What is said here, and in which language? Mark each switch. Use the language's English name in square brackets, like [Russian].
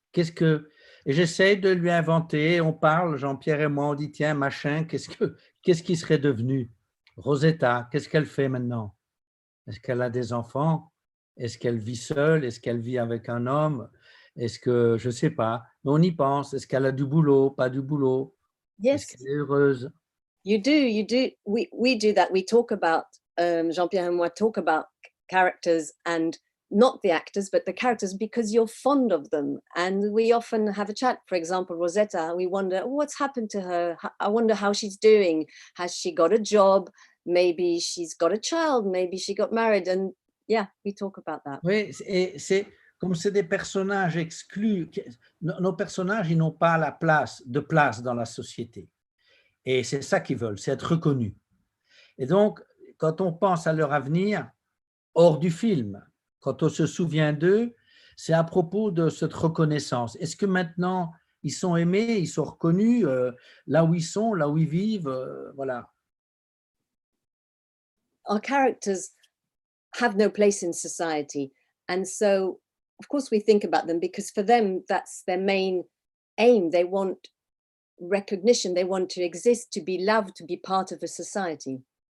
[French] Et j'essaie de lui inventer, on parle, Jean-Pierre et moi, on dit, tiens, machin, qu'est-ce qu'il serait devenu? Rosetta, qu'est-ce qu'elle fait maintenant? Est-ce qu'elle a des enfants? Est-ce qu'elle vit seule? Est-ce qu'elle vit avec un homme? Est-ce que, je ne sais pas, mais on y pense. Est-ce qu'elle a du boulot? Pas du boulot? [English] Yes. [French] Est-ce qu'elle est heureuse? [English] You do. We do that. We talk about, Jean-Pierre and moi talk about characters and not the actors, but the characters because you're fond of them. And we often have a chat, for example, Rosetta, we wonder, what's happened to her? I wonder how she's doing. Has she got a job? Maybe she's got a child. Maybe she got married. And yeah, we talk about that. [French] Oui, et c'est comme c'est des personnages exclus. Nos personnages, ils n'ont pas de place dans la société. Et c'est ça qu'ils veulent, c'est être reconnus. Et donc, quand on pense à leur avenir, hors du film, quand on se souvient d'eux, c'est à propos de cette reconnaissance. Est-ce que maintenant, ils sont aimés, ils sont reconnus là où ils sont, là où ils vivent, voilà. [English] Our characters have no place in society. And so of course we think about them because for them, that's their main aim. They want recognition, they want to exist, to be loved, to be part of a society.